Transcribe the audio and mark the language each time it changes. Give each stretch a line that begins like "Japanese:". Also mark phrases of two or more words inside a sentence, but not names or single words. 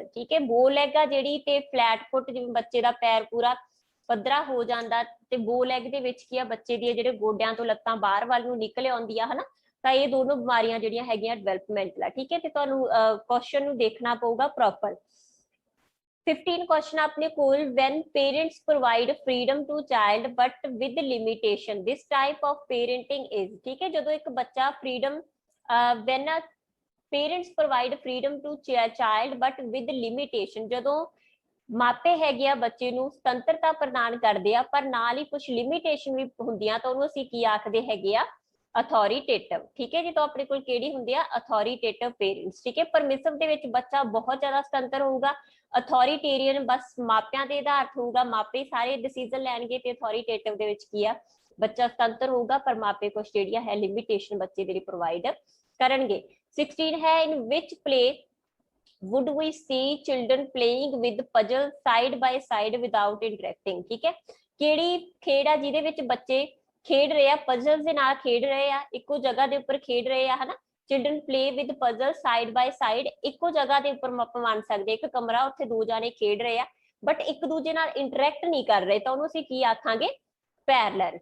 Punjabi: ਠੀਕ ਹੈ,
English: bow leg
Punjabi: ਆ ਜਿਹੜੀ ਤੇ
English: flat foot,
Punjabi: ਜਿਵੇਂ ਬੱਚੇ ਦਾ ਪੈਰ ਪੂਰਾ ਪੱਧਰਾ ਹੋ ਜਾਂਦਾ, ਤੇ
English: bow leg
Punjabi: ਦੇ ਵਿੱਚ ਕੀ ਆ, ਬੱਚੇ ਦੀਆਂ ਜਿਹੜੇ ਗੋਡਿਆਂ ਤੋਂ ਲੱਤਾਂ ਬਾਹਰ ਵੱਲ ਨੂੰ ਨਿਕਲ ਆਉਂਦੀਆਂ ਹਨਾ, ਤਾਂ ਇਹ ਦੋਨੋਂ ਬਿਮਾਰੀਆਂ ਜਿਹੜੀਆਂ ਹੈਗੀਆਂ ਡਿਵੈਲਪਮੈਂਟਲ ਆ। ਠੀਕ ਹੈ, ਤੇ ਤੁਹਾਨੂੰ ਕੁਐਸਚਨ ਨੂੰ ਦੇਖਣਾ ਪਊਗਾ ਪ੍ਰੋਪਰ। 15 question ਆਪਣੇ ਕੋਲ,
English: when parents provide freedom to child but with limitation, this type of parenting is।
Punjabi: ਠੀਕ ਹੈ, ਜਦੋਂ ਇੱਕ ਬੱਚਾ
English: freedom when parents provide freedom to child but with limitation,
Punjabi: ਜਦੋਂ ਮਾਪੇ ਹੈਗੇ ਆ ਬੱਚੇ ਨੂੰ ਸੁਤੰਤਰਤਾ ਪ੍ਰਦਾਨ ਕਰਦੇ ਆ ਪਰ ਨਾਲ ਹੀ ਕੁਝ ਲਿਮਿਟੇਸ਼ਨ ਵੀ ਹੁੰਦੀਆਂ, ਤਾਂ ਉਹਨੂੰ ਅਸੀਂ ਕੀ ਆਖਦੇ ਹੈਗੇ ਆ, ਅਥੋਰੀਟੇਟਿਵ। ਠੀਕ ਹੈ ਜੀ, ਤਾਂ ਆਪਣੇ ਕੋਲ ਕਿਹੜੀ ਹੁੰਦੀ ਆ,
English: authoritative parents.
Punjabi: ਠੀਕ ਹੈ, ਪਰਮਿਸਿਵ ਦੇ ਵਿੱਚ ਬੱਚਾ ਬਹੁਤ ਜ਼ਿਆਦਾ ਸੁਤੰਤਰ ਹੋਊਗਾ, ਅਥੋਰੀਟੇਰੀਅਨ ਬਸ ਮਾਪਿਆਂ ਦੇ ਆਧਾਰਿਤ ਹੋਊਗਾ, ਮਾਪੇ ਸਾਰੇ ਡਿਸੀਜਨ ਲੈਣਗੇ, ਤੇ ਅਥੋਰੀਟੇਟਿਵ ਦੇ ਵਿੱਚ ਕੀ ਆ, ਬੱਚਾ ਸੁਤੰਤਰ ਹੋਊਗਾ ਪਰ ਮਾਪੇ ਕੁਝ ਜਿਹੜੀਆਂ ਹੈ ਲਿਮਿਟੇਸ਼ਨ ਬੱਚੇ ਦੇ ਲਈ ਪ੍ਰੋਵਾਈਡ ਕਰਨਗੇ।
English: 16 ਹੈ, in which play would we see children playing with puzzle side by side without interacting।
Punjabi: ਠੀਕ ਹੈ, ਕਿਹੜੀ ਖੇਡ ਆ ਜਿਹਦੇ ਵਿੱਚ ਬੱਚੇ ਖੇਡ ਰਹੇ ਆ, ਪਜ਼ਲਸ ਦੇ ਨਾਲ ਖੇਡ ਰਹੇ ਆ, ਇੱਕੋ ਜਗ੍ਹਾ ਦੇ ਉੱਪਰ ਖੇਡ ਰਹੇ ਆ ਹਨਾ।
English: children play with puzzle side by side,
Punjabi: ਇੱਕੋ ਜਗ੍ਹਾ ਦੇ ਉੱਪਰ ਆਪਾਂ ਮੰਨ ਸਕਦੇ ਇੱਕ ਕਮਰਾ, ਉੱਥੇ 2 ਜਾਣੇ ਖੇਡ ਰਹੇ ਆ ਬਟ ਇੱਕ ਦੂਜੇ ਨਾਲ ਇੰਟਰੈਕਟ ਨਹੀਂ ਕਰ ਰਹੇ, ਤਾਂ ਉਹਨੂੰ ਅਸੀਂ ਕੀ ਆਖਾਂਗੇ, ਪੈਰਲਰ।